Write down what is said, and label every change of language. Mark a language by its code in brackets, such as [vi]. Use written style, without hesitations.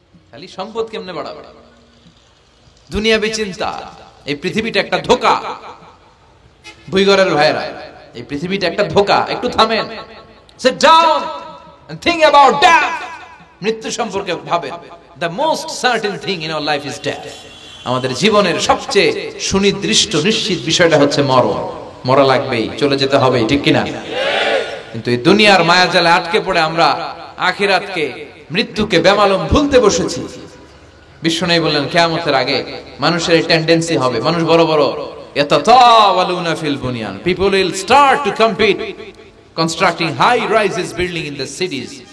[bn] খালি সম্পদ কেমনে বাড়াবে, দুনিয়াবি চিন্তা। এই পৃথিবীটা একটা ধোঁকা। ভুইগরের ভাইরা, এই পৃথিবীটা একটা ধোঁকা, একটু থামেন, [en] sit down and think about death. [bn] মৃত্যু সম্পর্কে ভাবেন। [en] The most certain thing in our life is death. [bn] আমাদের জীবনের সবচেয়ে সুনির্দিষ্ট নিশ্চিত বিষয়টা হচ্ছে মরণ। মরা লাগবেই, চলে যেতে হবে, ঠিক কিনা? কিন্তু এই দুনিয়ার মায়াজালে আটকে পড়ে আমরা আখিরাতকে, মৃত্যুকে বেমালুম ভুলতে বসেছি। বিশ্বনবী বললেন কিয়ামতের আগে মানুষের এই টেন্ডেন্সি হবে, মানুষ বড় বড় [ar] ইয়াতাতাওয়ালুনা ফিল বুনিয়ান, [en] People will start to compete constructing high rises building in the cities.